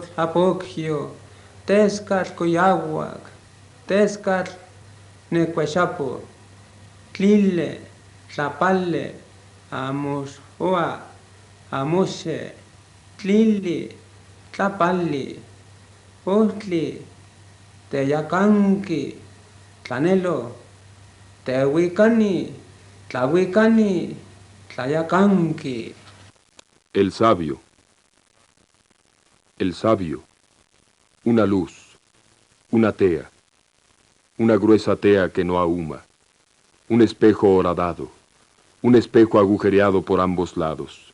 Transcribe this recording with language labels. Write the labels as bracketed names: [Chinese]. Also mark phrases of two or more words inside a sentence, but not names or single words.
[Nahuatl languages] apogio, tescal coyawak, tescal necuachapo, tlile, tlapale, amos oa, amose, tlili, tlapali, otli, teyacanqui, tlanelo, tehuicani, tlahuicani, tlayacanqui. [Spanish] El sabio. El sabio. Una luz. Una tea. Una gruesa tea que no ahuma. Un espejo horadado. Un espejo agujereado por ambos lados.